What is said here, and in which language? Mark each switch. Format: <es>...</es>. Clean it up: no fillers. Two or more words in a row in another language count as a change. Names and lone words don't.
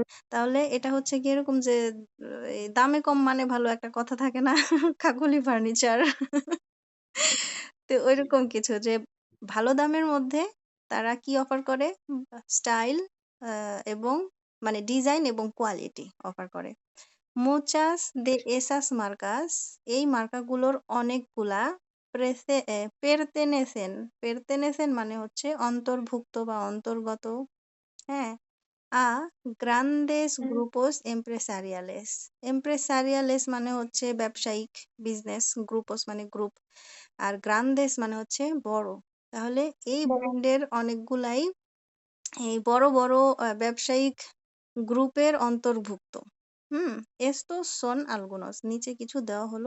<bn>তাহলে এটা হচ্ছে গিয়ে এরকম যে এই দামে কম মানে ভালো একটা কথা থাকে না? কাকলি ফার্নিচার। তো ঐরকম কিছু যে ভালো দামের মধ্যে তারা কি অফার করে? স্টাইল এবং মানে ডিজাইন এবং কোয়ালিটি অফার করে।</bn> <es>Muchas de esas marcas,</es> <bn>এই মার্কাগুলোর অনেকগুলা pertenecen মানে হচ্ছে অন্তর্ভুক্ত বা অন্তর্গত, হ্যাঁ,</bn> <es>a grandes grupos empresariales.</es> <bn>Empresariales মানে হচ্ছে ব্যবসায়িক, বিজনেস, গ্রুপোস মানে গ্রুপ, আর গ্রান্দেস মানে হচ্ছে বড়। তাহলে এই বড়। ব্র্যান্ডের অনেকগুলাই এই বড় বড় ব্যবসায়িক গ্রুপের অন্তর্ভুক্ত।</bn> <es>estos son algunos,</es> <bn>নিচে কিছু দেওয়া হলো।</bn>